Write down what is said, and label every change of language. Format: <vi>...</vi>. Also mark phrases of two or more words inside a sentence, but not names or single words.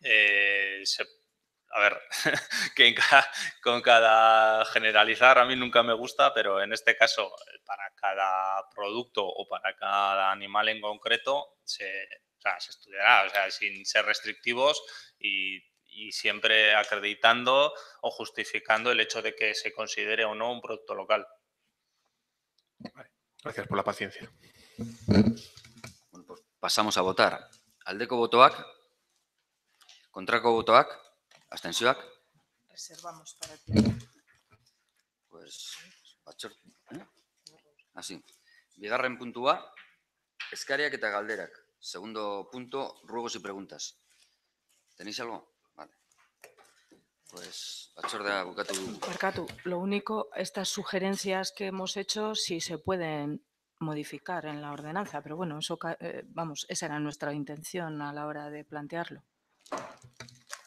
<es>A ver, que con cada generalizar a mí nunca me gusta, pero en este caso, para cada producto o para cada animal en concreto, se estudiará, o sea, sin ser restrictivos y siempre acreditando o justificando el hecho de que se considere o no un producto local. Vale. Gracias por la paciencia. Bueno, pues pasamos a votar.</es> <eu>Aldeko botoak, kontrako botoak, abstentzioak.</eu> <es>Reservamos para ti. Pues, así.</es> <eu>Bigarren puntua, eskariak eta galderak.</eu> <es>Segundo punto, ruegos y preguntas. ¿Tenéis algo? Vale. Pues,</es> <eu>batzordea bukatu dugu. Marcatu,</eu> <es>lo único, estas sugerencias que hemos hecho sí se pueden modificar en la ordenanza, pero bueno, eso, vamos, esa era nuestra intención a la hora de plantearlo.</es>